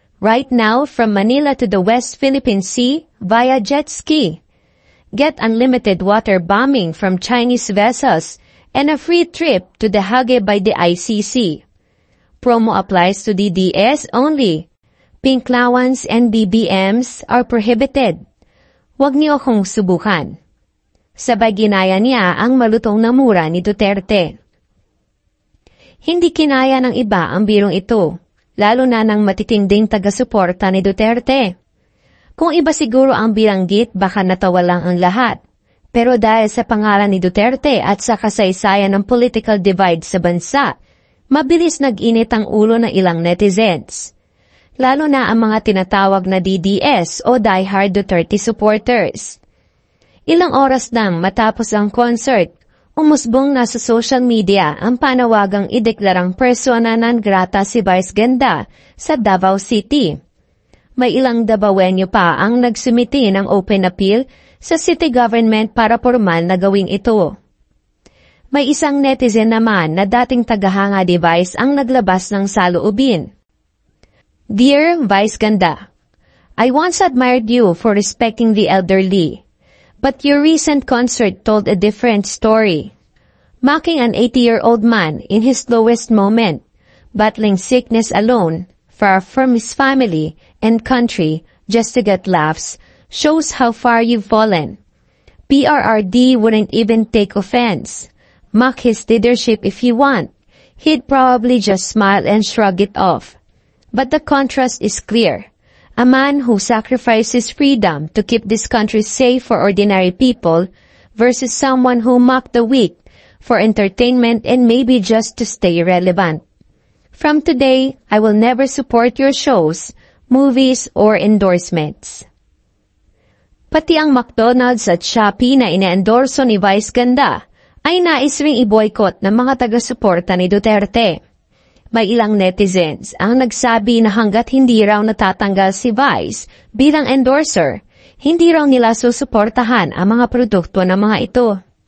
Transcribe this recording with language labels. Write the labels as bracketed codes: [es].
[en] Right now from Manila to the West Philippine Sea via jet ski. Get unlimited water bombing from Chinese vessels and a free trip to the Hague by the ICC. Promo applies to DDS only. Pink allowance and BBMs are prohibited. [tl] Huwag niyo akong subukan." Sabay ginaya niya ang malutong na mura ni Duterte. Hindi kinaya ng iba ang birong ito, lalo na ng matitinding taga-suporta ni Duterte. Kung iba siguro ang bilanggit, baka natawa lang ang lahat. Pero dahil sa pangalan ni Duterte at sa kasaysayan ng political divide sa bansa, mabilis nag-init ang ulo ng ilang netizens. Lalo na ang mga tinatawag na DDS o [en] diehard Duterte supporters. [tl] Ilang oras nang matapos ang concert, umusbong na sa social media ang panawagang ideklarang persona non grata si Vice Ganda sa Davao City. May ilang Davaoenyo pa ang nagsumiti ng open appeal sa city government para pormal na gawin ito. May isang netizen naman na dating tagahanga ni Vice ang naglabas ng saloobin. [en] "Dear Vice Ganda, I once admired you for respecting the elderly, but your recent concert told a different story. Mocking an 80-year-old man in his lowest moment, battling sickness alone, far from his family and country just to get laughs, shows how far you've fallen. PRRD wouldn't even take offense. Mock his leadership if you want. He'd probably just smile and shrug it off. But the contrast is clear. A man who sacrifices freedom to keep this country safe for ordinary people versus someone who mocked the weak for entertainment and maybe just to stay relevant. From today, I will never support your shows, movies, or endorsements." [tl] Pati ang McDonald's at Shopee na ine-endorso ni Vice Ganda ay nais ring i-boycott ng mga taga-suporta ni Duterte. May ilang netizens ang nagsabi na hanggat hindi raw natatanggal si Vice bilang endorser, hindi raw nila susuportahan ang mga produkto ng mga ito.